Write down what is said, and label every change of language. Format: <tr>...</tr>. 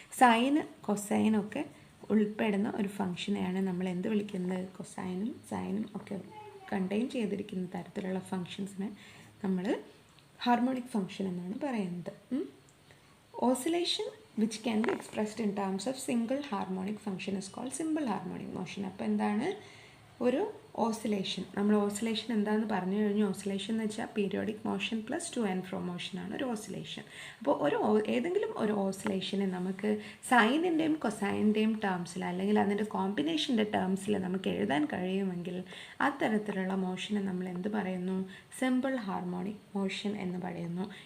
<ml>Sign കൊസൈനൊക്കെ ഉൾപ്പെടുന്ന ഒരു ഫംഗ്ഷനെയാണ് നമ്മൾ എന്ത് വിളിക്കുന്നത്, കൊസൈനും സൈനും ഒക്കെ കണ്ടെയ്ൻ ചെയ്തിരിക്കുന്ന തരത്തിലുള്ള ഫംഗ്ഷൻസിനെ നമ്മൾ ഹാർമോണിക് ഫംഗ്ഷൻ എന്നാണ് പറയുന്നത്.</ml> <en>Oscillation which can be expressed in terms of single harmonic function is called simple harmonic motion.</en> <ml>അപ്പോൾ എന്താണ് ഒരു ഓസിലേഷൻ, നമ്മൾ ഓസിലേഷൻ എന്താണെന്ന് പറഞ്ഞു കഴിഞ്ഞു. ഓസിലേഷൻ എന്ന് വെച്ചാൽ periodic motion plus two and fro മോഷനാണ് ഒരു ഓസിലേഷൻ. അപ്പോൾ ഏതെങ്കിലും ഒരു ഓസിലേഷനെ നമുക്ക് സൈനിൻ്റെയും കൊസൈൻ്റെയും ടേംസിൽ അല്ലെങ്കിൽ അതിൻ്റെ കോമ്പിനേഷൻ്റെ ടേംസിൽ നമുക്ക് എഴുതാൻ കഴിയുമെങ്കിൽ അത്തരത്തിലുള്ള മോഷനെ നമ്മൾ എന്ത് പറയുന്നു, സിമ്പിൾ ഹാർമോണിക് മോഷൻ എന്ന് പറയുന്നു.</ml>